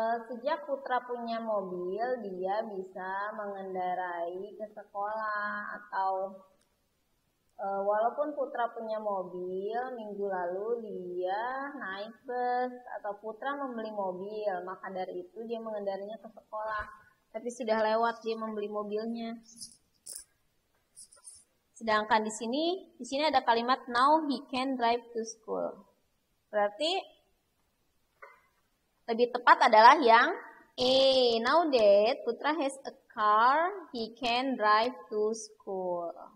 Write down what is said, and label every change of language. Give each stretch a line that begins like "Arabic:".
Indonesian: Sejak Putra punya mobil, dia bisa mengendarai ke sekolah atau Walaupun Putra punya mobil, minggu lalu dia naik bus atau Putra membeli mobil, maka dari itu dia mengendarinya ke sekolah. Tapi sudah lewat dia membeli mobilnya. Sedangkan di sini ada kalimat
English: now he can drive to school.
Indonesian: Berarti lebih tepat adalah yang A.
English: Now that Putra has a car, he can drive to school.